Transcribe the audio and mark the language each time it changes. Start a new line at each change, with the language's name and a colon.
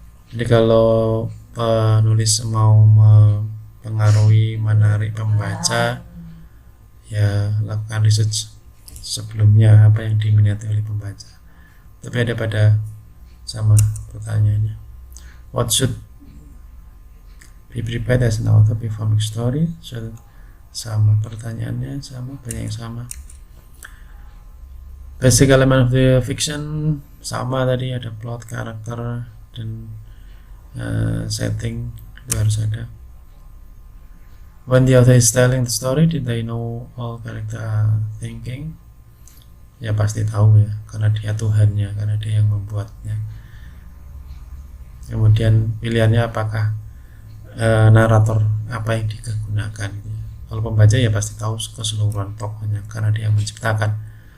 Indonesian: Jadi kalau penulis mau mempengaruhi, menarik pembaca, ya lakukan research sebelumnya apa yang diminati oleh pembaca. Tapi ada pada sama pertanyaannya.
English: What should be prepared as an author before making story?
Indonesian: So, sama pertanyaannya, sama banyak yang sama.
English: Basic element of the fiction
Indonesian: sama tadi, ada plot, karakter, dan setting itu harus ada.
English: When the author is telling the story, did they know all character are thinking?
Indonesian: Ya pasti tahu ya, karena dia Tuhannya, karena dia yang membuatnya. Kemudian pilihannya apakah narator apa yang digunakan gitu ya. Kalau pembaca ya pasti tahu keseluruhan tokohnya karena dia yang menciptakan.